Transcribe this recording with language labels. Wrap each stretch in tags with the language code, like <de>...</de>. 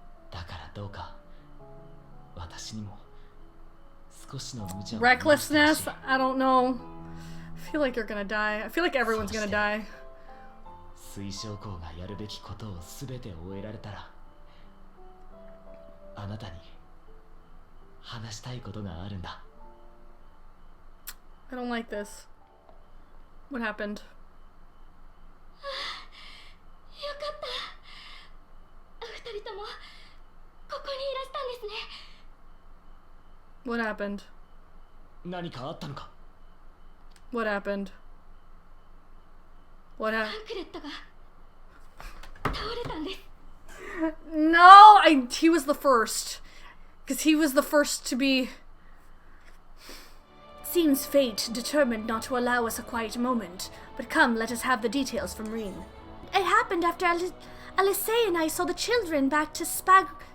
<ja>だからどうか私にも少しの無茶を</ja> <en>Recklessness? I don't know. I feel like you're gonna die. I feel like everyone's gonna die.</en> <ja>水晶校がやるべきことを全て終えられたらあなたに話したいことがあるんだ。</ja> <en>I don't like this. What happened?</en> <ja>よかった。二人ともここにいらしたんですね。</ja> <en>What happened?</en> <ja>何かあったのか。</ja> <en>What happened? What</en> <ja>タ</ja> <en>happened?</en> <ja>ンクレットが倒れたんです。</ja> <en>No! He was the first. Because he was the first to be... Seems fate determined not to allow us a quiet moment. But come, let us have the details from Reen. It happened after Alice and I saw the children back to Spagarix.</en>